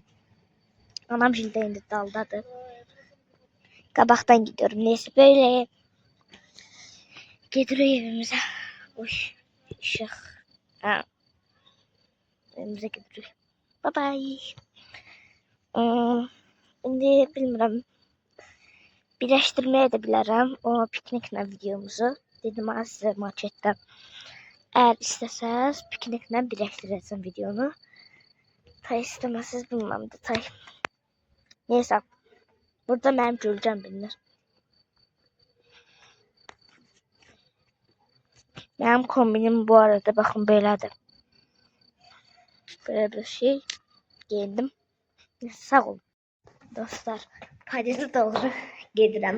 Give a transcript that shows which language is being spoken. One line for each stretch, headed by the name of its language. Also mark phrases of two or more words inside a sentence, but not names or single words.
Azerbaijani: Anam şimdi indi daldadır.
Turkish: Kabaktan gidiyorum. Neyse böyle.
Azerbaijani: Gidirik evimize. Uy. Işık. Ha. Evimize gidirik. Bye bye. Şimdi bilmirəm. Birləşdirməyə də bilərəm o pikniklə videomuzu. Dedim sizə marketdə. Eğer istəsəz pikniklə birləşdirəcəm videonu. Tay istəməsəz bilməm də tay. Neyse. Burada mənim gölgəm bilinir.
Turkish: Benim kombinim bu arada bakın böyledir. Böyle bir şey giyindim. Sağ olun.
Azerbaijani: Dostlar Paris'e doğru gedirəm.